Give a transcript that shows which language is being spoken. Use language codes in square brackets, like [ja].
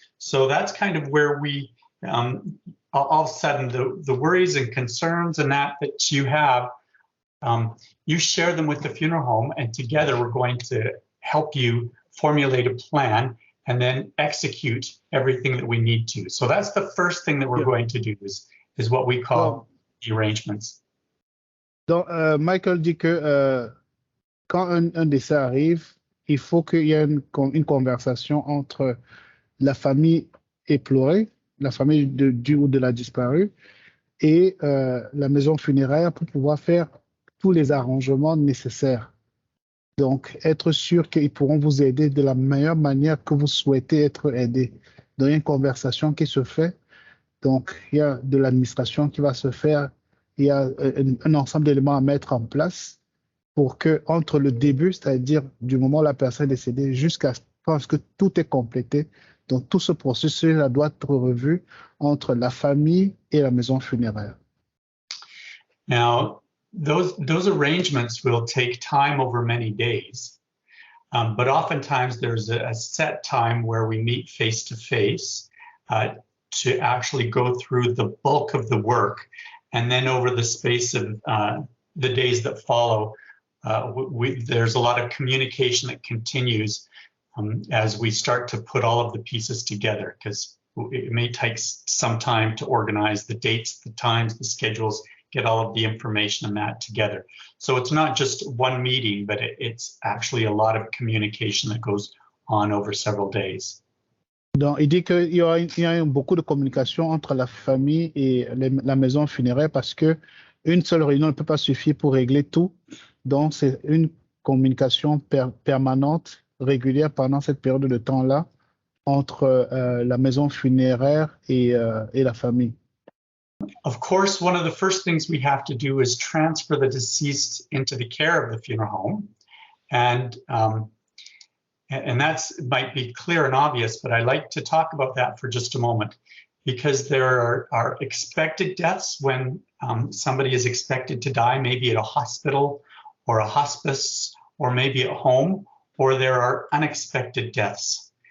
[en] So that's kind of where we, all of a sudden, the worries and concerns and that you have, you share them with the funeral home, and together we're going to help you formulate a plan and then execute everything that we need to. So that's the first thing that we're going to do is what we call the arrangements. [fr] Donc, Michael dit que quand un décès arrive, il faut qu'il y ait une conversation entre la famille éplorée, la famille du ou de la disparue, et la maison funéraire pour pouvoir faire tous les arrangements nécessaires. Donc, être sûr qu'ils pourront vous aider de la meilleure manière que vous souhaitez être aidé. Donc, il y a une conversation qui se fait. Donc, il y a de l'administration qui va se faire. Il y a un ensemble d'éléments à mettre en place pour que, entre le début, c'est-à-dire du moment où la personne est décédée, jusqu'à ce que tout est complété, donc tout ce processus doit être revu entre la famille et la maison funéraire. [en] Now, those arrangements will take time over many days, but oftentimes there's a set time where we meet face to face to actually go through the bulk of the work. And then over the space of the days that follow, there's a lot of communication that continues as we start to put all of the pieces together, because it may take some time to organize the dates, the times, the schedules, get all of the information and that together. So it's not just one meeting, but it's actually a lot of communication that goes on over several days. [fr] Donc, il dit qu'il y a beaucoup de communication entre la famille et la maison funéraire parce que une seule réunion ne peut pas suffire pour régler tout. Donc, c'est une communication permanente, régulière pendant cette période de temps-là entre la maison funéraire et la famille. [en] Of course, one of the first things we have to do is transfer the deceased into the care of the funeral home. And that might be clear and obvious, but I like to talk about that for just a moment, because there are expected deaths when somebody is expected to die, maybe at a hospital or a hospice, or maybe at home, or there are unexpected deaths.